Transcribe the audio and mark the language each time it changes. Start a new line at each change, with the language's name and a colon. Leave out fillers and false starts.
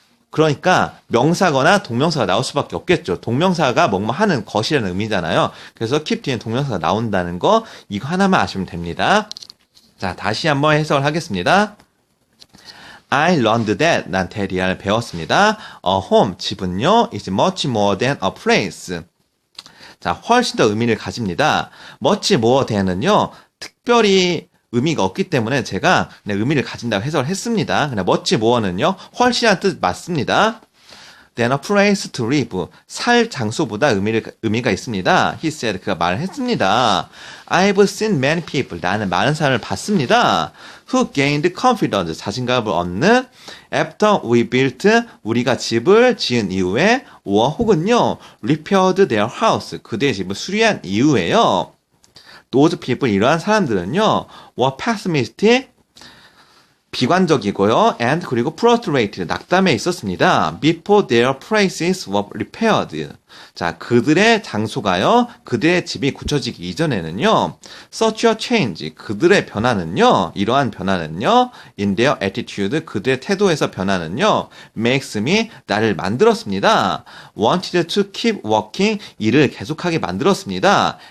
Korean: 그러니까 명사거나 동명사가 나올 수밖에 없겠죠. 동명사가 뭐뭐 하는 것이라는 의미잖아요. 그래서 keep 뒤에 동명사가 나온다는 거 이거 하나만 아시면 됩니다. 자, 다시 한번 해석을 하겠습니다.
English: I learned that.
Korean: 난 대리아를 배웠습니다.
English: A home,
Korean: 집은요,
English: is much more than a place.
Korean: 자, 훨씬 더 의미를 가집니다.
English: much more than
Korean: 은요, 특별히 의미가 없기 때문에 제가 그냥 의미를 가진다고 해석을 했습니다. 그냥 much more는요, 훨씬이라는 뜻 맞습니다.
English: than a place to live.
Korean: 살 장소보다 의미가 있습니다.
English: He said.
Korean: 그가 말했습니다.
English: I've seen many people.
Korean: 나는 많은 사람을 봤습니다.
English: Who gained confidence.
Korean: 자신감을 얻는
English: after we built.
Korean: 우리가 집을 지은 이후에 or 혹은요
English: repaired their house.
Korean: 그들의 집을 수리한 이후에요.
English: Those people.
Korean: 이러한 사람들은요
English: were pessimistic.
Korean: 비관적이고요.
English: and
Korean: 그리고
English: frustrated.
Korean: 낙담에 있었습니다.
English: before their places were repaired.
Korean: 자, 그들의 장소가요. 그들의 집이 굳혀지기 이전에는요.
English: such a change.
Korean: 그들의 변화는요. 이러한 변화는요.
English: in their attitude.
Korean: 그들의 태도에서 변화는요.
English: makes me.
Korean: 나를 만들었습니다.
English: wanted to keep working.
Korean: 일을 계속하게 만들었습니다.